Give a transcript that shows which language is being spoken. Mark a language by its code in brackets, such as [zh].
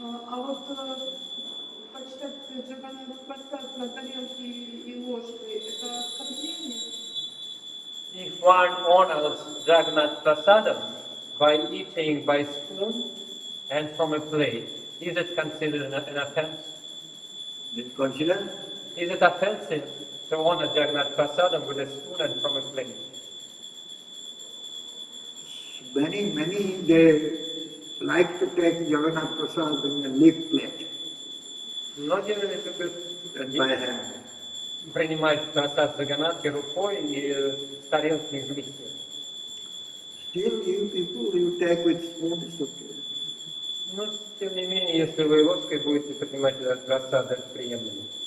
[ru] А вот почитать Джаганнатх Прасад на тарелке и ложкой, это оскорбление? [en] If one honors Jagannath Prasadam by eating by spoon and from a plate, is it considered an offense? Is it considered? Is it offensive to honor Jagannath Prasadam with a spoon and from a plate? Many, they like to take Jagannath Prasad in a leaf plate [ru] Многие любят [en] and by hand. [ru] принимать просад Джаганнатхи рукой и с тарелки из листьев. [en] Still, you people, you take with spoon, it's okay. [ru] Но, тем не менее, если вы ложкой будете принимать этот просад, это приемлемо.